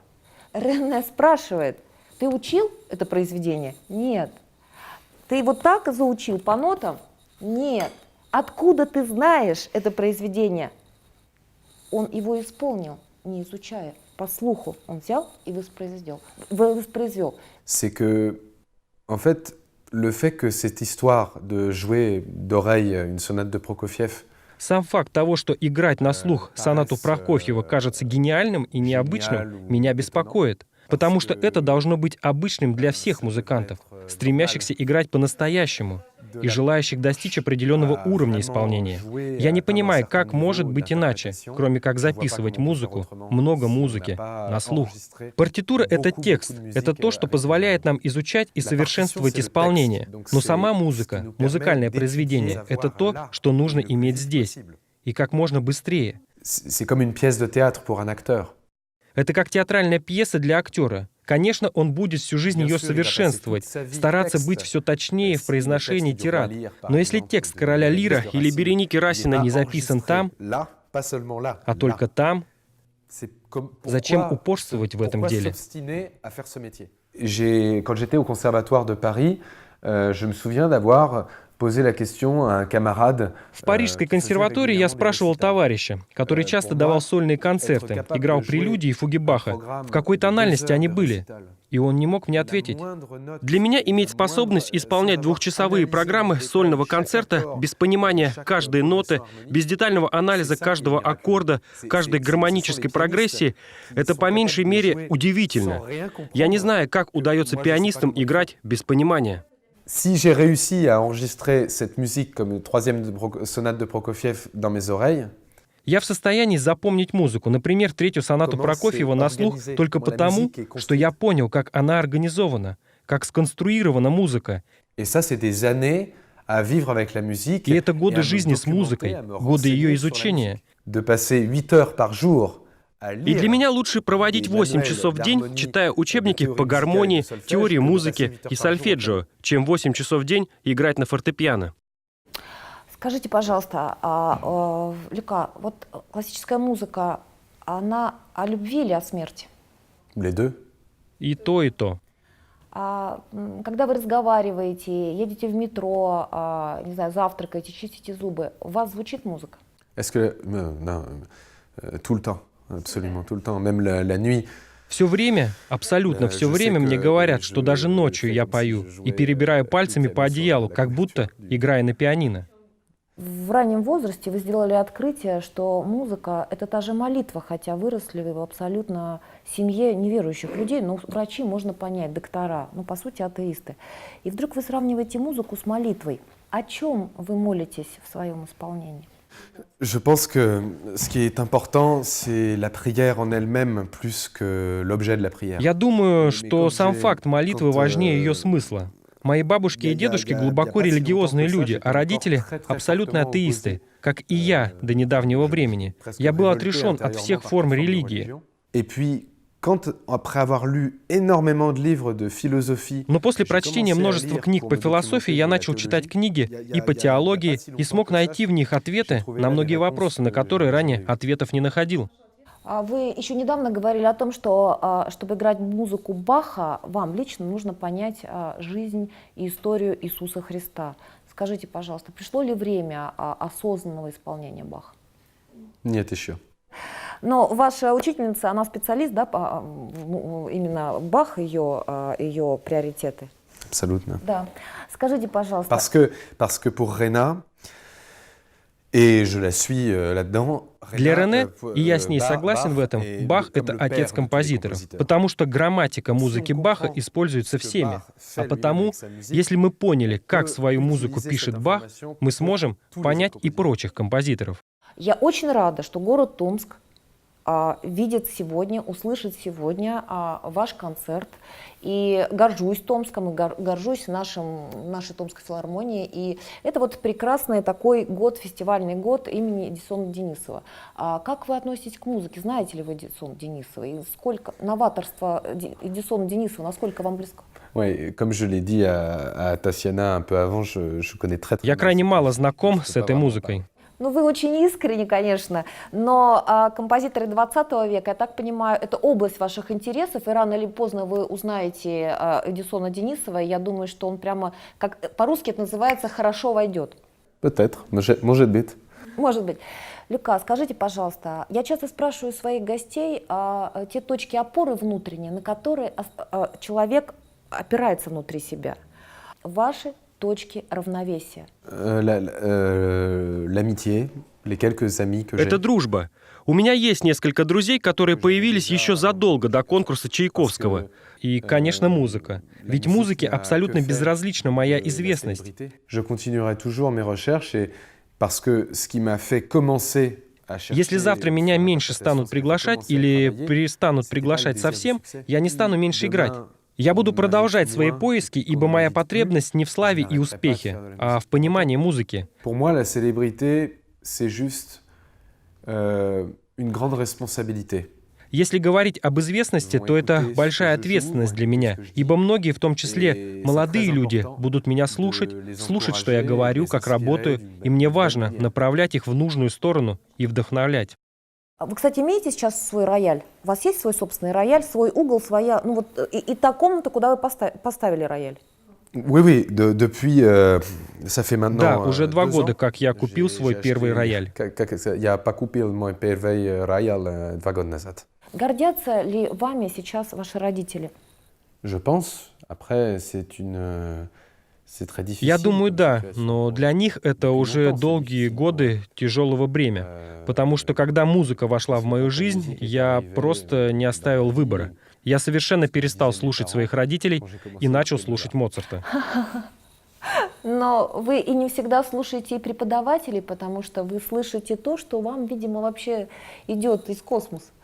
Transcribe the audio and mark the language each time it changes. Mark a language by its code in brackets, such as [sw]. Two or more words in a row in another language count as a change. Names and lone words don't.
[ru] Рене спрашивает: ты учил это произведение? Нет. Ты вот так заучил по нотам? Нет. Откуда ты знаешь это произведение? Он его исполнил, не изучая. по слуху он взял и воспроизвел. [fr] C'est que, en fait, le fait que cette histoire de jouer d'oreille une sonate de Prokofiev, [ru] Сам факт того, что играть на слух сонату Прокофьева кажется гениальным и необычным, меня беспокоит. Потому что это должно быть обычным для всех музыкантов, стремящихся играть по-настоящему и желающих достичь определенного уровня исполнения. Я не понимаю, как может быть иначе, кроме как записывать музыку, много музыки, на слух. Партитура — это текст, это то, что позволяет нам изучать и совершенствовать исполнение. Но сама музыка, музыкальное произведение — это то, что нужно иметь здесь, и как можно быстрее. [fr] c'est comme une pièce de théâtre pour un acteur. [ru] Это как театральная пьеса для актера. Конечно, он будет всю жизнь ее совершенствовать, стараться быть все точнее в произношении тирад. Но если текст «Короля Лира» или Береники Расина не записан там, а только там, зачем упорствовать в этом деле? [fr] Quand j'étais au Conservatoire de Paris, je me souviens d'avoir posé la question à un camarade. [ru] В Парижской консерватории я спрашивал товарища, который часто давал сольные концерты, играл прелюдии и фуги Баха, в какой тональности они были. И он не мог мне ответить. Для меня иметь способность исполнять двухчасовые программы сольного концерта без понимания каждой ноты, без детального анализа каждого аккорда, каждой гармонической прогрессии — это по меньшей мере удивительно. Я не знаю, как удается пианистам играть без понимания. [fr] Si j'ai réussi à enregistrer cette musique comme troisième sonate de Prokofiev dans mes oreilles, [ru] я в состоянии запомнить музыку, например, третью сонату Прокофьева на слух только потому, что я понял, как она организована, как сконструирована музыка. [fr] et ça c'est des années à vivre avec la musique. [ru] И это годы жизни с музыкой, годы ее изучения. [fr] De passer 8 heures par jour. [ru] И для меня лучше проводить 8 часов в день, читая учебники по гармонии, теории музыки и сольфеджио, чем 8 часов в день играть на фортепиано. Скажите, пожалуйста, Люка, вот классическая музыка, она о любви или о смерти? [fr] Les deux. [ru] И то, и то. Когда вы разговариваете, едете в метро, не знаю, завтракаете, чистите зубы, у вас звучит музыка? [fr] Est-ce que non, tout le temps, absolument tout le temps, même la nuit. [ru] Все время, абсолютно все время мне говорят, что даже ночью я пою и перебираю пальцами по одеялу, как будто играя на пианино. В раннем возрасте вы сделали открытие, что музыка — это та же молитва, хотя выросли вы в абсолютно семье неверующих людей, но врачи можно понять, доктора, по сути атеисты. И вдруг вы сравниваете музыку с молитвой. О чем вы молитесь в своем исполнении? [fr] Je pense que ce qui est important, c'est la prière en elle-même plus que l'objet de la prière. [ru] Я думаю, что сам факт молитвы важнее ее смысла. Мои бабушки и дедушки глубоко религиозные люди, а родители — абсолютно атеисты, как и я до недавнего времени. Я был отрешен от всех форм религии. [fr] Et puis, quand, après avoir lu énormément de livres de philosophie, [ru] Но после прочтения множества книг по философии я начал читать книги и по теологии и смог найти в них ответы на многие вопросы, на которые ранее ответов не находил. Вы еще недавно говорили о том, что чтобы играть музыку Баха, вам лично нужно понять жизнь и историю Иисуса Христа. Скажите, пожалуйста, пришло ли время осознанного исполнения Баха? Нет еще. Но ваша учительница, она специалист, да, именно Бах, ее приоритеты? Абсолютно. Да. Скажите, пожалуйста. [fr] Parce que pour Rena, et je la suis là-dedans. [ru] Для Рене, и я с ней согласен в этом, Бах — это отец композиторов, потому что грамматика музыки Баха используется всеми. А потому, если мы поняли, как свою музыку пишет Бах, мы сможем понять и прочих композиторов. Я очень рада, что город Томск видит сегодня, услышит сегодня ваш концерт. И горжусь Томском, и горжусь нашей Томской филармонией. И это вот прекрасный такой год, фестивальный год имени Эдисона Денисова. Как вы относитесь к музыке? Знаете ли вы Эдисона Денисова? И сколько новаторство Эдисона Денисова, насколько вам близко? [fr] Oui, comme je l'ai dit à Tatiana un peu avant, je connais très [ru] Я [fr] bien. [ru] крайне мало знаком с этой музыкой. Ну, вы очень искренне, конечно, но композиторы 20 века, я так понимаю, это область ваших интересов, и рано или поздно вы узнаете Эдисона Денисова, и я думаю, что он прямо, как по-русски это называется, хорошо войдет. [fr] Peut-être, [ru] может быть. Может быть. Люка, скажите, пожалуйста, я часто спрашиваю своих гостей те точки опоры внутренние, на которые человек опирается внутри себя. Ваши точки равновесия. [fr] L'amitié, les quelques amis que j'ai. [ru] Это дружба. У меня есть несколько друзей, которые появились еще задолго до конкурса Чайковского. И, конечно, музыка. Ведь музыке абсолютно безразлична моя известность. [fr] Je continuerai toujours mes recherches et parce que ce qui m'a fait commencer à chercher. [ru] Если завтра меня меньше станут приглашать или перестанут приглашать совсем, я не стану меньше играть. Я буду продолжать свои поиски, ибо моя потребность не в славе и успехе, а в понимании музыки. [fr] Pour moi, la célébrité, c'est juste une grande responsabilité. [ru] Если говорить об известности, то это большая ответственность для меня, ибо многие, в том числе молодые люди, будут меня слушать, что я говорю, как работаю, и мне важно направлять их в нужную сторону и вдохновлять. Вы, кстати, имеете сейчас свой рояль? У вас есть свой собственный рояль, свой угол, своя, ну вот и та комната, куда вы поставили рояль? [fr] Oui, depuis, ça fait maintenant. [ru] Да, уже 2 2 года, [fr] ans, [ru] как я купил свой первый рояль. Я покупил мой первый рояль 2 года назад. Гордятся ли вами сейчас ваши родители? [fr] Je pense. Après, c'est très difficile. [ru] Я думаю, да, но для них это уже долгие годы тяжелого бремя, потому что когда музыка вошла в мою жизнь, я просто не оставил выбора. Я совершенно перестал слушать своих родителей и начал слушать Моцарта. Но вы и не всегда слушаете и преподавателей, потому что вы слышите то, что вам, видимо, вообще идет из космоса.